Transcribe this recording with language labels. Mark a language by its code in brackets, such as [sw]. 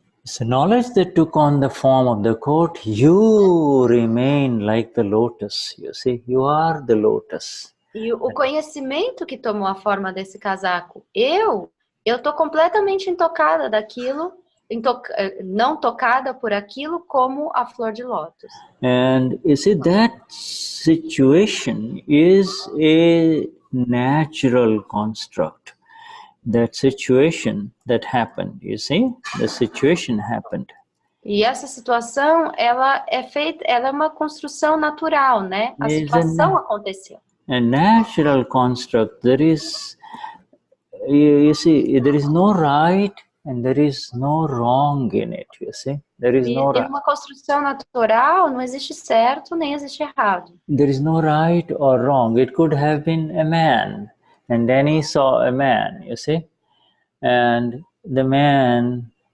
[en] So knowledge that took on the form of the coat, you remain like the lotus. You see, you are the lotus. [pt] E o conhecimento que tomou a forma desse casaco, eu tô completamente intocada daquilo, não tocada por aquilo como a flor de lótus. [en] And you see, that situation is a natural construct. That situation that happened, you see, the situation happened. [pt] E essa situação, ela é uma construção natural, né? A situação aconteceu. [en] A natural construct. There is, you see, there is no right and there is no wrong in it. You see, there is no right. [pt] Em uma construção natural, não existe certo nem existe errado. [en] There is no right or wrong. It could have been a man, and then he saw a man. You see, and the man.